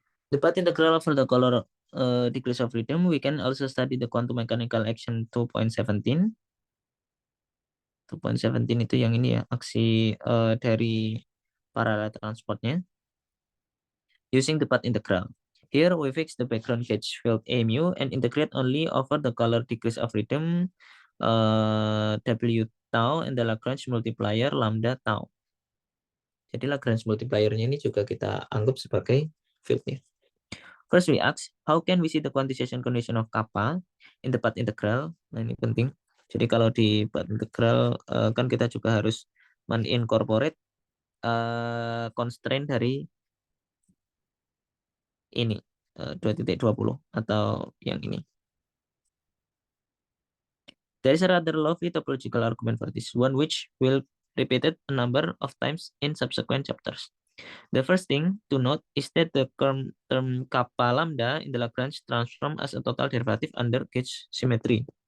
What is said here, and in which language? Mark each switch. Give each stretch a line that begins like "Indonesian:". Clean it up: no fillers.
English: The path integral for the color degrees of freedom, we can also study the quantum mechanical action 2.17.
Indonesian: 2.17 itu yang ini ya, aksi dari parallel transportnya.
English: Using the path integral. Here we fix the background gauge field A mu and integrate only over the color degrees of freedom W tau and the Lagrange multiplier lambda tau.
Indonesian: Jadi Lagrange multiplier-nya ini juga kita anggap sebagai fieldnya.
English: First we ask, how can we see the quantization condition of kappa in the path integral?
Indonesian: Nah ini penting. Jadi kalau di path integral kan kita juga harus menincorporate constraint dari ini 2.20 atau yang ini.
English: There is a rather lovely topological argument for this one, which will repeated a number of times in subsequent chapters. The first thing to note is that the term kappa lambda in the Lagrange transform as a total derivative under gauge symmetry.